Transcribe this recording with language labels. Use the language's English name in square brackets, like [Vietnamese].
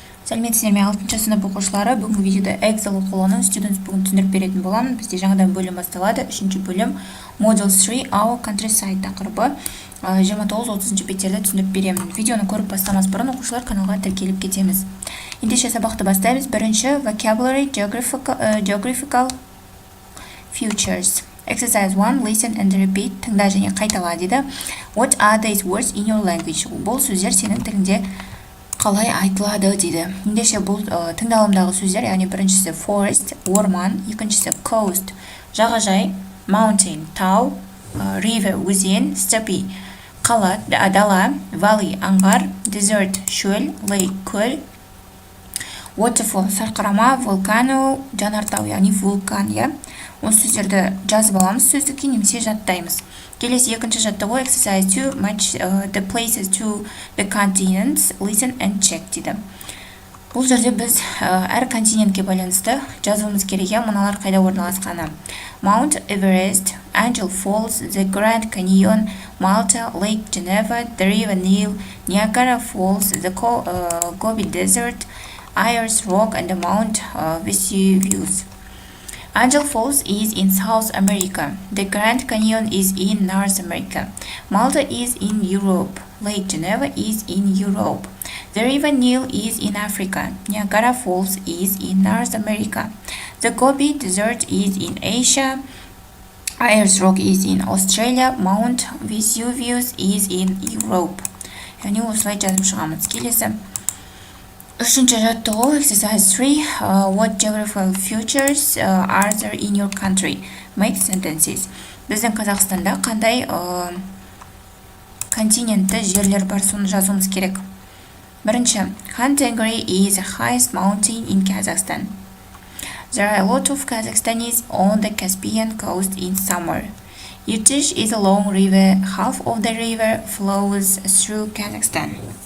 [Kazakh] Сәлеметсіздер ме 6-шы сынып оқушылары, бүгінгі видеода Эксель оқулығының students бүгін түсіндіріп беретін боламын. Бізде жаңадан бөлім басталады. 3-ші бөлім [English] Module 3 Our Contryside [Kazakh] тақырыбы 29-30 беттерді түсіндіріп беремін. Видеоны көріп бастамас бұрын оқушылар каналға тіркеліп кетеміз. Ендеше сабақты бастаймыз. Бірінші [English] Vocabulary Geographical Features. Exercise 1. Listen and repeat. [Kazakh] Тыңда және қайтала дейді. [English] What are these words in your language? [Kazakh] Бұл сөздер сенің тіліңде қалай айтылады дейді. Ендеше бұл тыңдалымдағы сөздер, яғни біріншісі forest, орман, екіншісі coast, жағажай, mountain, тау, river, өзен, steppe, қала, дала, valley, аңғар, desert, шөл, lake, көл, waterfall, сарқырама, volcano, жанартау, яғни вулкан, иә. Осы сөздерді жазып аламыз сөздікке, немесе жаттаймыз. Келесі екінші жаттығу [English] exercise 2 match the places to the continents, listen and check [Kazakh] дейді. Бұл жерде біз әр континентке байланысты жазуымыз керек, мыналар қайда орналасқаны. [English] Mount Everest, Angel Falls, the Grand Canyon, Malta, Lake Geneva, the River Nile, Niagara Falls, the Gobi Desert, Ayers Rock and the Mount Vesuvius. Angel Falls is in South America. The Grand Canyon is in North America. Malta is in Europe. Lake Geneva is in Europe. The River Nile is in Africa. Niagara Falls is in North America. The Gobi Desert is in Asia. Ayers Rock is in Australia. Mount Vesuvius is in Europe. [Kazakh] Yani осылай жазып шығамыз. Келесі үшінші жаттығу [English] exercise 3 what geographical features are there in your country? Make sentences. [Kazakh] Біздің Қазақстанда қандай континентті жерлер бар, соны жазуымыз керек. Бірінші, [English] Kantengri is the highest mountain in Kazakhstan. There are a lot of Kazakhstanis on the Caspian coast in summer. Irtysh is a long river. Half of the river flows through Kazakhstan.